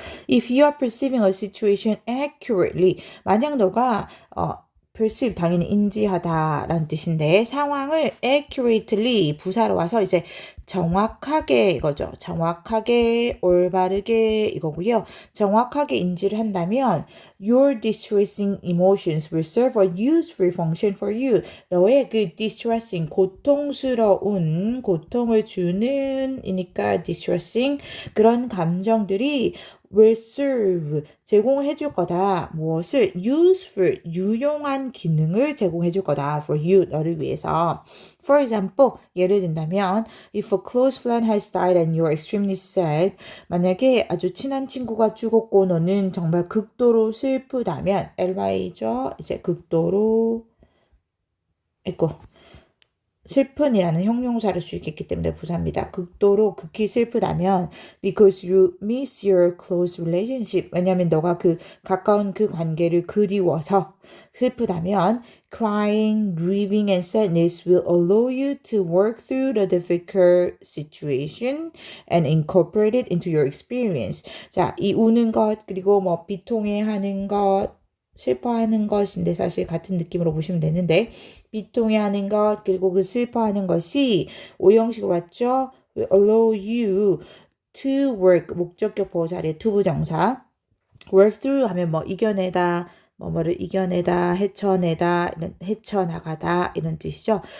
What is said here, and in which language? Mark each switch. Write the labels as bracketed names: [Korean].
[English] If you are perceiving a situation accurately, [Korean] 만약 너가 perceive 당연히 인지하다라는 뜻인데 상황을 accurately 부사로 와서 이제 정확하게 이거죠. 정확하게 올바르게 이거고요. 정확하게 인지를 한다면 [English] your distressing emotions will serve a useful function for you. [Korean] 너의 그 distressing 고통스러운 고통을 주는 이니까 distressing 그런 감정들이 will serve 제공해 줄 거다. 무엇을? useful 유용한 기능을 제공해 줄 거다. [English] for you [Korean] 너를 위해서. [English] For example [Korean] 예를 든다면 [English] if a close friend has died and you're extremely sad [Korean] 만약에 아주 친한 친구가 죽었고 너는 정말 극도로 슬프다면 ly죠. 이제 극도로 슬픈이라는 형용사를 쓸 수 있기 때문에 부사입니다. 극도로 극히 슬프다면 [English] because you miss your close relationship [Korean] 왜냐하면 너가 그 가까운 그 관계를 그리워서 슬프다면 [English] crying, grieving and sadness will allow you to work through the difficult situation and incorporate it into your experience. [Korean] 자, 이 우는 것 그리고 뭐 비통해하는 것 슬퍼하는 것인데 사실 같은 느낌으로 보시면 되는데 비통해하는 것 그리고 그 슬퍼하는 것이 오형식으로 왔죠. allow you to work 목적격 보호 자리에 to 부정사 work through 하면 뭐 이겨내다 뭐뭐를 이겨내다 헤쳐내다 이런 헤쳐나가다 이런 뜻이죠.